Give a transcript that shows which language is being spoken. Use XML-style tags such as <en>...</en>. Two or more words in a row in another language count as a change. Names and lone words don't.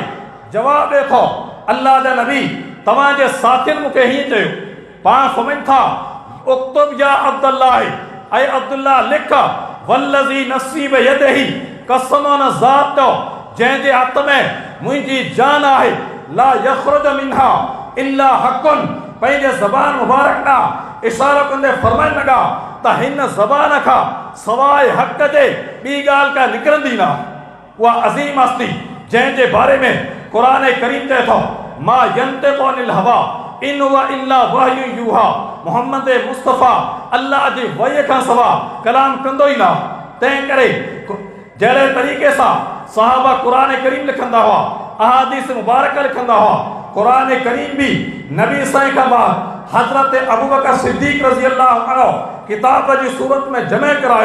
<sd>जवाबु ॾिए थो, अल्लाह जा नबी तव्हांजे साथियुनि मूंखे हीअं चयो। पाण फरमाइनि था,</sd> <ar>اكتب يا عبد الله,</ar> <sd>ऐं अब्दुल्लाह लिख,</sd> <ar>والذي نسيب يده,</ar> <sd>कसम न ज़ात जो जंहिंजे हथ में मुंहिंजी जान आहे,</sd> <ar>لا يخرج منها إلا حق.</ar> <sd>पंहिंजे ज़बान मुबारक ॾांहुं इशारो कंदे फरमाइण लॻा त हिन ज़बान खां सवाइ हक़ जे ॿी ॻाल्हि का निकिरंदी न। उहा अज़ीम हस्ती जंहिंजे बारे में क़ुरान करीम चए थो,</sd> <ar>ما ينطق عن الهوى إن هو إلا وحي يوحى.</ar> <sd>मोहम्मद मुस्तफ़ा अल्लाह जी वही खां सवा कलाम कंदो ई न। तंहिं करे जहिड़े तरीक़े सां सहाबा क़ुरान करीम लिखंदा हुआ, अहादीस मुबारक लिखंदा हुआ, क़ुरान करीम भी नबी साईं खां बाद हज़रत अबू बकर सिद्दीक़</sd> <ar>رضي الله عنه</ar> <sd>किताब जी सूरत में जमे करायो।</sd>